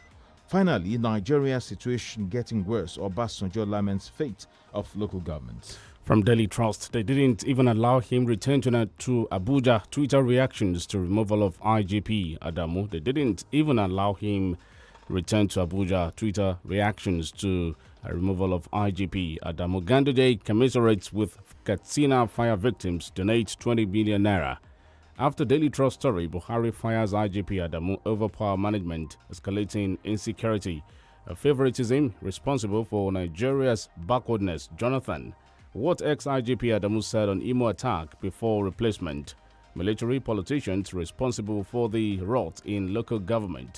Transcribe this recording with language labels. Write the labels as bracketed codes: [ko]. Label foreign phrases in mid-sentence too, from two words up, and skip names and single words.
[en] Finally, Nigeria's situation getting worse. Obasanjo laments fate of local governments. From Daily Trust, they didn't even allow him return to Abuja. Twitter reactions to removal of IGP Adamu. They didn't even allow him return to Abuja. Twitter reactions to removal of IGP Adamu. Ganduje commiserates with Katsina fire victims. Donate 20 billion naira. After Daily Trust story, Buhari fires IGP Adamu over power management, escalating insecurity. A favoritism responsible for Nigeria's backwardness. Jonathan. What ex-IGP Adamu said on Imo attack before replacement. Military politicians responsible for the rot in local government.